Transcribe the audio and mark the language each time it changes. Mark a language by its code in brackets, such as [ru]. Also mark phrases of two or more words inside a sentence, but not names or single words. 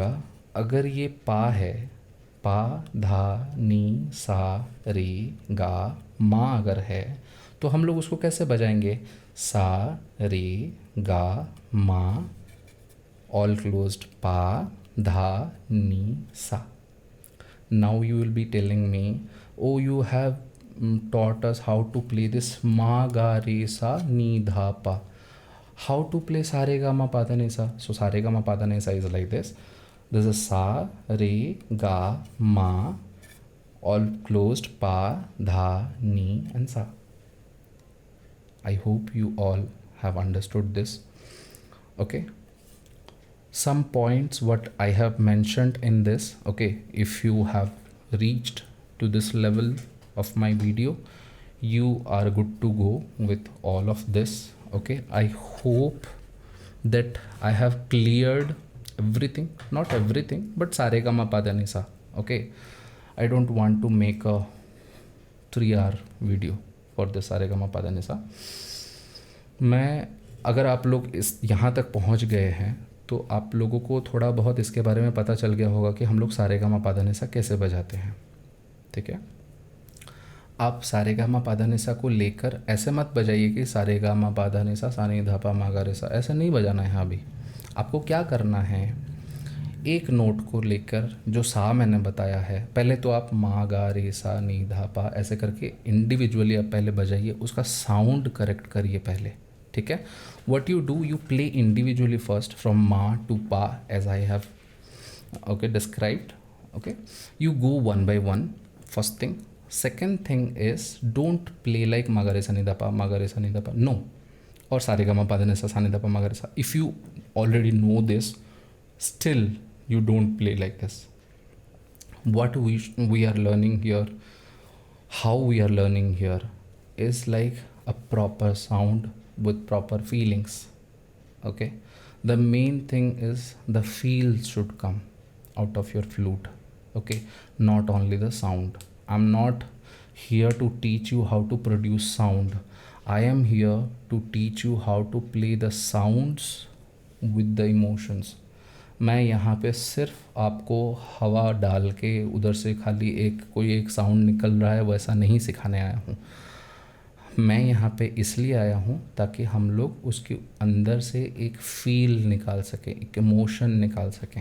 [hi] अगर ये पा है, पा धा नी सा रे गा मा अगर है, तो हम लोग उसको कैसे बजाएंगे, सा रे गा मा, [en] all closed, [hi] पा धा नी सा। [en] Now you will be telling me, oh you have taught us how to play this ma ga re sa ni dha pa. How to play sa re ga ma pa dha ni sa? So sa re ga ma pa dha ni sa is like this. This is sa re ga ma, all closed, pa dha ni and sa. I hope you all have understood this. Okay, some points what I have mentioned in this. Okay, if you have reached to this level of my video, you are good to go with all of this. Okay, I hope that I have cleared everything, not everything, but saregama padanisa. Okay, I don't want to make a 3-hour video for the saregama padanisa. [hi] मैं अगर आप लोग इस यहाँ तक पहुँच गए हैं तो आप लोगों को थोड़ा बहुत इसके बारे में पता चल गया होगा कि हम लोग सारेगामा पाधानिसा कैसे बजाते हैं। ठीक है, आप सारेगामा पाधानिसा को लेकर ऐसे मत बजाइए कि सारेगामा पाधानिसा सा नी धा पा मा गा रे सा, ऐसे नहीं बजाना है। अभी आपको क्या करना है, एक नोट को लेकर जो सा मैंने बताया है, पहले तो आप मा गा रे सा नी धा पा ऐसे करके इंडिविजुअली आप पहले बजाइए, उसका साउंड करेक्ट करिए पहले। ठीक है, [en] What you do, you play individually first from ma to pa as I have okay described. Okay, you go one by one, first thing. Second thing is, don't play like magare sa ni da pa, magare sa ni da pa, no, or saregama pa da ni sa ni da pa magare sa. If you already know this, still you don't play like this. What we are learning here, how we are learning here is like a proper sound with proper feelings. Okay, the main thing is the feel should come out of your flute. Okay, not only the sound. I'm not here to teach you how to produce sound. I am here to teach you how to play the sounds with the emotions. [hi] मैं यहाँ पे सिर्फ आपको हवा डाल के उधर से खाली कोई एक साउंड निकल रहा है वैसा नहीं सिखाने आया हूँ। मैं यहाँ पे इसलिए आया हूँ ताकि हम लोग उसके अंदर से एक फील निकाल सकें, एक इमोशन निकाल सकें।